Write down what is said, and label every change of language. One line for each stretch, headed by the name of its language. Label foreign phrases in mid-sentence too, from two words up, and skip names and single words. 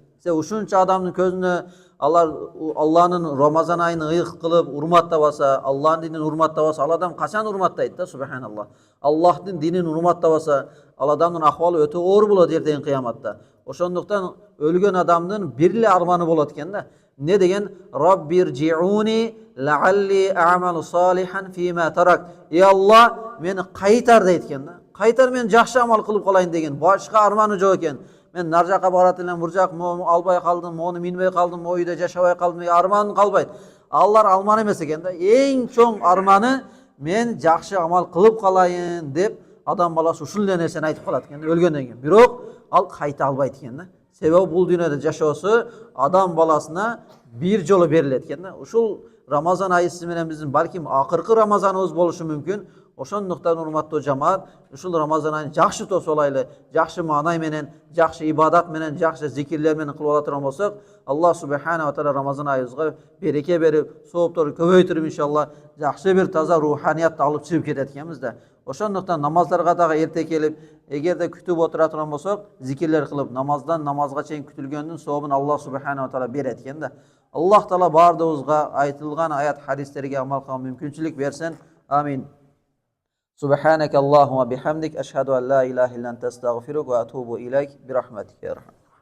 Kyrgyz: Сен ушунча адамдын көзүнө алар Аллахнын Рамазан айын ыйык кылып урматтабаса, Аллахнын динин урматтабаса, ал адам качан урматтайт да, субханаллах. Аллахтын динин урматтабаса, ал адамдын акыбалы өтө оор болот эртең кыяматта. Ошондуктан өлгөн адамдын бир эле арманы болот экен да. Не деген?
Arabic: رب ارجعون لعلي أعمل صالحا فيما تركت.
Kyrgyz: Аллах, мени кайтар дейт экен да. Кайтар, мен жакшы амал кылып калайын деген башка арманы жок экен. Мен нар жака барат элем, бур жак албай калдым, мону минбей калдым, ойда жашабай калдым, арманым калбайт. Алар алман эмес экен да. Эң чоң арманы мен жакшы амал кылып калайын деп адам баласы ушул эле нерсени айтып калат экен өлгөндөн кийин. Бирок ал кайта албайт экен да. Себеби бул дүйнөдө жашоосу адам баласына бир жолу берилет экен да. Ушул Рамазан айы сиз менен биздин балким акыркы Рамазаныбыз болушу мүмкүн. Ошондуктан урматтуу жамаат, ушул Рамазан айын жакшы тосолайлы, жакшы маанай менен, жакшы ибадат менен, жакшы зикирлер менен кылып ала турган болсок, Аллах
Arabic: سبحانه وتعالى
Kyrgyz: Рамазан айыбызга береке берип, соопторду көбөйтүрүп иншалла жакшы бир таза руханиятты алып чыгып кетет экенбиз да. Ошондуктан намаздарга дагы эрте келип, эгерде күтүп отура турган болсок, зикирлер кылып, намаздан намазга чейин күтүлгөндүн сообун Аллах
Arabic: سبحانه وتعالى
Kyrgyz: берет экен да. Аллах таала баардыгыбызга айтылган аят хадистерге амал кылган мүмкүнчүлүк берсин. Амин.
Arabic: سبحانك اللهم وبحمدك أشهد أن لا إله إلا أنت أستغفرك وأتوب إليك برحمتك يا رحمن